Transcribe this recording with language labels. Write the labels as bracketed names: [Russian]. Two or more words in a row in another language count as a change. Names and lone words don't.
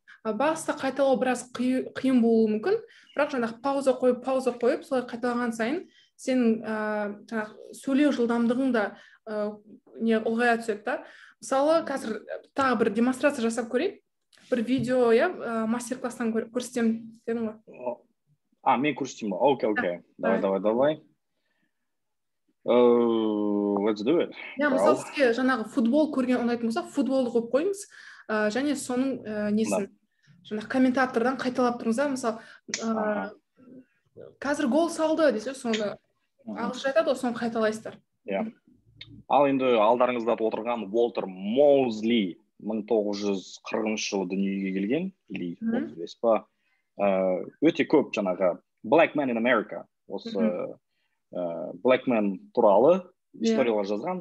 [Kazakh] Баста қайталау біраз қиын болуы мүмкін, бірақ жаңағы пауза қойып солай қайталаған сайын сенің жаңағы сөйлеу жылдамдығың да ұлғая түседі да. Мысалы қазір тағы бір демонстрация жасап көрейік, бір видео, иә, мастер-класстан көрсетемін дедің ғой. Мен көрсетейін ба? Окей. Давай. [English] Let's do it. [Kazakh] Мысалы сізге жаңағы футбол көрген ұнайтын болса, футболды қойып қойыңыз, және соның несін, жаңағы комментатордан қайталап тұрыңыз да. Мысалы, қазір гол салды десе, соны ағылшынша айтады, соны қайталайсыздар. Ал енді алдарыңызда отырған Уолтер Моузли 1940 жылы дүниеге келген, или 35 па, өте көп жаңағы [English] Black Man in America, [Kazakh] осы [English] Black Man [Kazakh] туралы историялар жазған.